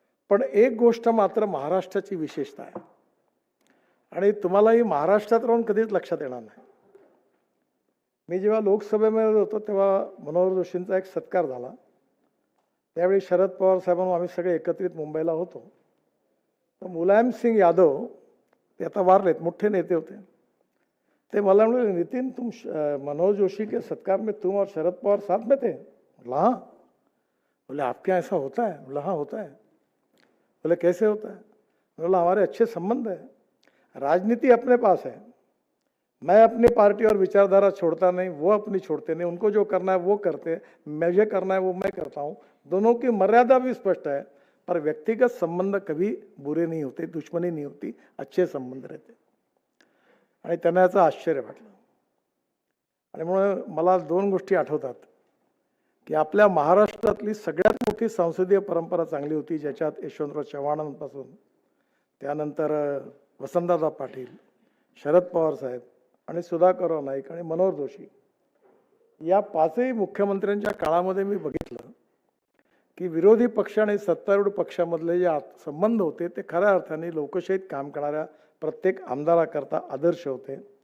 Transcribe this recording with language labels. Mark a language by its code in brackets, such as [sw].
[mr] पण एक गोष्ट मात्र महाराष्ट्राची विशेषता आहे, आणि तुम्हालाही महाराष्ट्रात राहून कधीच लक्षात येणार नाही. मी जेव्हा लोकसभेमध्ये होतो तेव्हा मनोहर जोशींचा एक सत्कार झाला. त्यावेळी शरद पवार साहेबांना आम्ही सगळे एकत्रित मुंबईला होतो. तर मुलायम सिंग यादव, ते आता वारलेत, मोठे नेते होते, ते मला म्हणाले, [hi] नितिन तुम मनोहर जोशी के सत्कार में तुम और शरद पवार साथ में थे? बोला हाँ. बोले आपके यहाँ ऐसा होता है? बोला हाँ होता है. बोले कैसे होता है? बोला हमारे अच्छे संबंध है, राजनीति अपने पास है, मैं अपनी पार्टी और विचारधारा छोड़ता नहीं, वो अपनी छोड़ते नहीं, उनको जो करना है वो करते, मुझे करना है वो मैं करता हूँ, दोनों की मर्यादा भी स्पष्ट है, पर व्यक्तिगत संबंध कभी बुरे नहीं होते, दुश्मनी नहीं होती, अच्छे संबंध रहते. [mr] आणि त्यांना याचं आश्चर्य वाटलं. आणि म्हणून मला दोन गोष्टी आठवतात की आपल्या महाराष्ट्रातली सगळ्यात मोठी संसदीय परंपरा चांगली होती, ज्याच्यात यशवंतराव चव्हाणांपासून त्यानंतर वसंतदादा पाटील, शरद पवार साहेब आणि सुधाकरराव नाईक आणि मनोहर जोशी, या पाचही मुख्यमंत्र्यांच्या काळामध्ये मी बघितलं की विरोधी पक्ष आणि सत्तारूढ पक्षामधले जे संबंध होते ते खऱ्या अर्थाने लोकशाहीत काम करणाऱ्या प्रत्येक आमदाराकरता आदर्श होते.